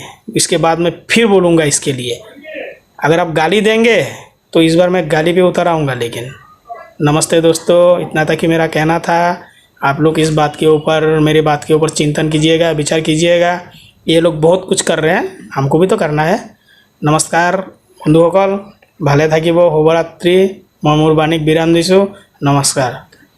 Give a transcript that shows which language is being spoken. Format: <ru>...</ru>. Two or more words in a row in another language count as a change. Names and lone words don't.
<hi>इसके बाद मैं फिर बोलूँगा इसके लिए। अगर आप गाली देंगे तो इस बार मैं गाली पे उतर आऊँगा। लेकिन नमस्ते दोस्तों, इतना तक ही मेरा कहना था। आप लोग इस बात के ऊपर, मेरी बात के ऊपर चिंतन कीजिएगा, विचार कीजिएगा। ये लोग बहुत कुछ कर रहे हैं, हमको भी तो करना है।</hi> <as>नमस्कार बंधुসকল, ভালে থাকিব, শুভরাত্রি। মই মোৰ বাণীক বিৰাম দিছোঁ। নমস্কাৰ।</as>